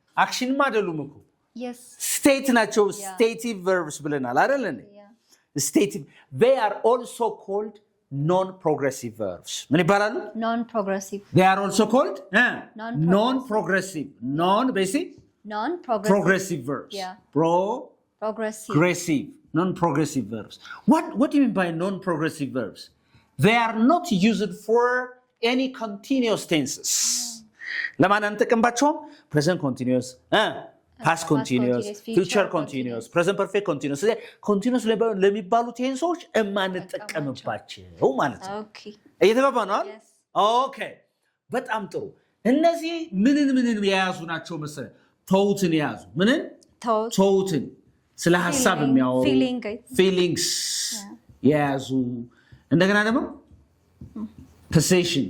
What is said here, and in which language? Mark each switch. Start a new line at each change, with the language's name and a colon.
Amharic: Action አይደሉም እኮ.
English: Yes.
Amharic: State ናቸው stative verbs ብለናል አይደል እንዴ?
English: Yeah. Stative. They are also called non-progressive verbs.
Amharic: ምን ይባላሉ?
English: Non-progressive. They are also called non-progressive. Non-basic? Non-progressive verbs. Yeah. Progressive. Non-progressive verbs. What do you mean by non-progressive verbs? They are not used for any continuous tenses.
Amharic: ለማን አንጠቀምባቸውም?
English: Present continuous, past continuous, future continuous, present perfect continuous.
Amharic: continuous ለሚባሉ ቴንሶች እማንጠቀምባቸው ማለት ነው።
English: Okay.
Amharic: እየተባባ ነው?
English: Yes. Okay.
Amharic: በጣም ጥሩ። እነዚህ ምንን የያዙ ናቸው መሰለህ? ተውትን የያዙ ምንን? ተውትን ስለ ሐሳብ የሚያወሩ feelings የያዙ እንደገና ደግሞ possession.